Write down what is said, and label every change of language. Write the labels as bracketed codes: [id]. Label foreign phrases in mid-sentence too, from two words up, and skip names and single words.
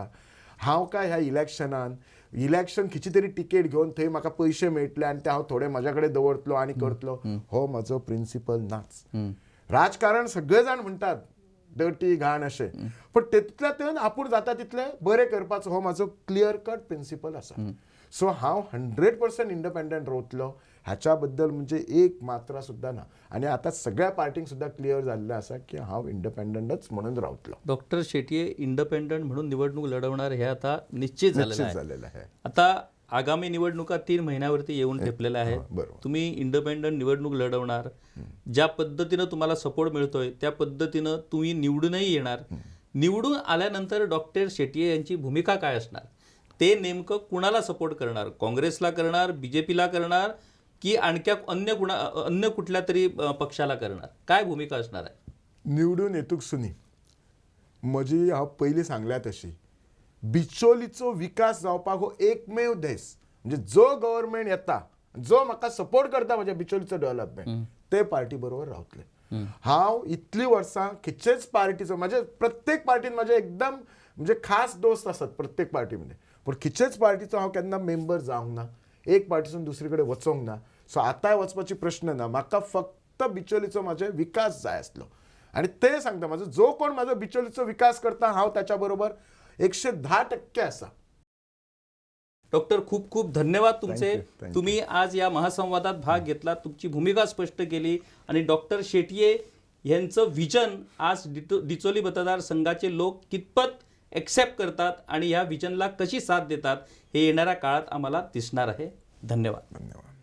[kok] हांव काय ह्या इलेक्शन खिची तरी तिकेट घेऊन थंय म्हाका पयशे मेळटले आनी ते हांव थोडे म्हाज्या कडेन दवरतलो आनी करतलो, हो म्हजो प्रिंसिपल नाच. राजकारण सगळे जाण म्हणटात डर्टी घाण अशें, पण तितल्यातून आपूण जाता तितले बरें करपाचो हो म्हजो [en] clear cut principle [kok] आसा. सो हांव 100% इंडिपेंडंट रावतलो, हाच्या बद्दल म्हणजे एक मात्रा सुद्धा ना. आणि आता सगळ्या पार्टींक सुद्धा क्लियर झालेलं असा की हांव इंडिपेंडंटच म्हणून रावतलो. [mr] डॉक्टर शेट्ये इंडिपेंडंट म्हणून निवडणूक लढवणार हे आता निश्चित झालेलं आहे. आता आगामी निवडणुका 3 महिन्यावरती येऊन ठेपलेल्या आहेत. तुम्ही इंडिपेंडंट निवडणूक लढवणार, ज्या पद्धतीनं तुम्हाला सपोर्ट मिळतोय त्या पद्धतीनं तुम्ही निवडूनही येणार. निवडून आल्यानंतर डॉक्टर शेट्ये यांची भूमिका काय असणार, ते नेमकं कुणाला सपोर्ट करणार, काँग्रेसला करणार, बीजेपीला करणार, की आणखी अन्य कुठल्या तरी पक्षाला करणार, काय भूमिका असणार आहे? [kok] निवडून येतूक सुनी म्हजी हांव पयलीं सांगल्या तशी बिचोलीचो विकास जावपाक हो एकमेव देश, म्हणजे जो गव्हर्नमेंट येता, जो म्हाका सपोर्ट करता म्हज्या बिचोलीचो डेव्हलपमेंट, ते पार्टी बरोबर रावतले. हांव इतली वर्सां खिचेच पार्टीचो, म्हणजे प्रत्येक पार्टीन म्हाजे एकदम म्हणजे खास दोस्त असतात प्रत्येक पार्टीमध्ये. पण खिचेच पार्टीचो हांव केन्ना मेंबर जावंक ना, एक पार्टीसून दुसरे कडेन वचोंक ना. सो आतां वचपाची प्रश्न ना. म्हाका फक्त बिचोलीचो म्हाजे विकास जाय आसलो आनी ते सांगता म्हाजो जो कोण म्हाजो बिचोलीचो विकास करता हांव त्याच्या बरोबर 110% आसा. [mr] डॉक्टर खूप खूप धन्यवाद तुमचे. [en] Thank you. [mr] तुम्ही आज या महासंवादात भाग घेतला, तुमची भूमिका स्पष्ट केली आणि डॉक्टर शेटिये यांचं विजन आज डिचोली मतदारसंघाचे लोक कितपत एक्सेप्ट करतात आणि या विजनला कशी साथ देतात हे येणाऱ्या काळात आम्हाला दिसणार आहे. धन्यवाद.